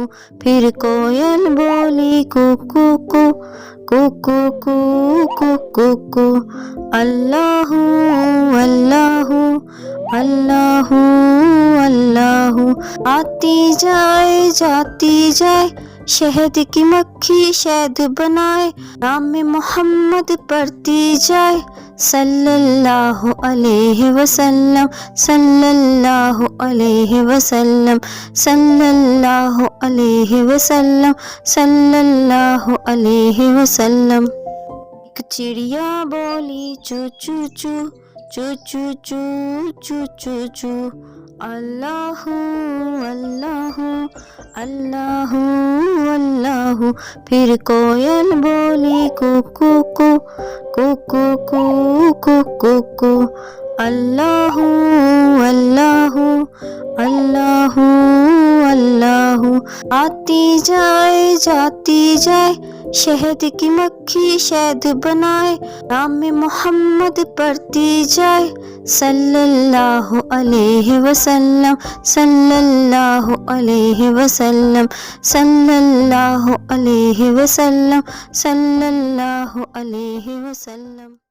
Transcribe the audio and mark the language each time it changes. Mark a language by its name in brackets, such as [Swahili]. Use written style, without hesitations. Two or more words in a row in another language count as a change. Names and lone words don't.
[Hindi] फिर कोयल बोली कू कू कू कू कू कू कू कू कू, अल्लाहू अल्लाहू अल्लाहू अल्लाहू। आती जाए जाती जाए शहद की मक्खी शहद बनाए, नाम मोहम्मद पढ़ती जाए [Arabic] صلى الله عليه وسلم صلى الله عليه وسلم صلى الله عليه وسلم صلى الله عليه وسلم. [Hindi] एक चिड़िया बोली चू चू चू चू चू चू चू चू चू, अल्लाहू अल्लाहू अल्लाहू अल्लाहू। फिर कोयल बोली कू कू कू कू कू कू कू कू कू, अल्लाहू अल्लाहू अल्लाहू अल्लाहू। आती जाए जाती जाए शहद की मक्खी शहद बनाए, नाम मोहम्मद पढ़ती जाए [Arabic] صلى الله عليه وسلم صلى الله عليه وسلم صلى الله عليه وسلم صلى الله عليه وسلم.